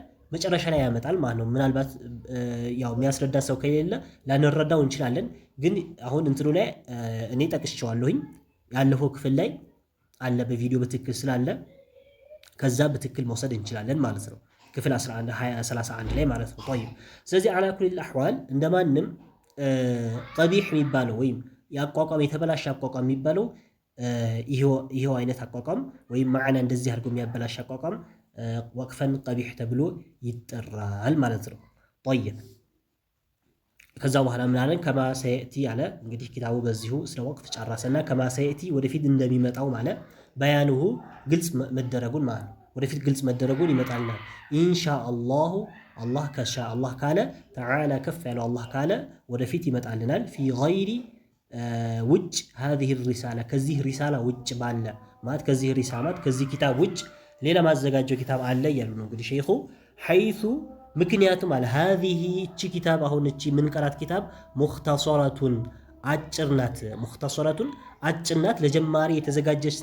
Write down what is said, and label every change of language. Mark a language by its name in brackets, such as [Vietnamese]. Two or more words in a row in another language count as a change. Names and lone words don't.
[Amharic] መጨረሻ ላይ ያመጣል ማለት ነው። ምናልባት ያው የሚያስረዳ ሰው ከሌለ ላንረዳው እንችላለን። ግን አሁን እንትኑ ላይ እኔ ጠቅሼዋለሁኝ ያለፈው ክፍል ላይ አለ በቪዲዮ በትክክል ስላለ ከዛ በትክክል መውሰድ እንችላለን ማለት ነው። ክፍል 31 ላይ ማለት ነው። طيب ስለዚህ [Arabic] على كل الاحوال [Amharic] እንደማንም ቀቢህ የሚባለው ወይም ያቋቋም የተበላሽ አቋቋም የሚባለው ይሄው አይነት አቋቋም ወይም ማዕና እንደዚህ አድርጎ የሚያበላሽ አቋቋም [Arabic] وقفا قبيحا [Amharic] ተብሎ ይጠራል ማለት ነው። طيب ከዛ በኋላ ምን አለን? [Arabic] كما سيأتي [Amharic] አለ እንግዲህ ኪታቡ በዚሁ ስለ ወቅፍ ጨረሰና [Arabic] كما سيأتي [Amharic] ወደፊት እንደሚመጣው ማለት በያኑሁ ግልጽ መደረጉን ማለት ነው። ወደፊት ግልጽ መደረጉን ይመጣልና ኢንሻአላሁ አላህ ከሻ አላህ ካለ ተዓላ ከፍ ያለው አላህ ካለ ወደፊት ይመጣልናል። [Arabic] في غير [Amharic] ውጭ [Arabic] هذه الرسالة [Amharic] ከዚህ ሪሳላ ውጭ ባለ ማለት ከዚህ ሪሳላት ከዚህ ኪታብ ውጭ ሌላ ማዘጋጀው ኪታብ አለ እያሉ ነው እንግዲህ ሼኹ ሐይሱ ምክንያቱም አለ هذه እቺ ኪታብ አሁን እቺ ምንቀራት ኪታብ ሙኽተሰረቱን አጭር ናት። ሙኽተሰረቱን አጭር ናት፣ ለጀማሪ የተዘጋጀች